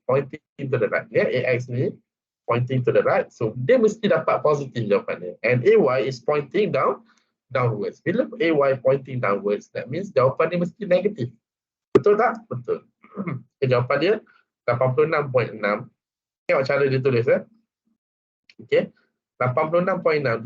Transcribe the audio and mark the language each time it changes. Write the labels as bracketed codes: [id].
[en] Pointing to the right. Ya, AX ni pointing to the right. [ms] So, dia mesti dapat positif jawapannya. [en] And AY is pointing downwards. [ms] Bila AY [en] pointing downwards, that means [ms] jawapan dia mesti negatif. Betul tak? Betul. Jawapan dia 86.6. Tengok cara dia tulis. Okay. 86.6.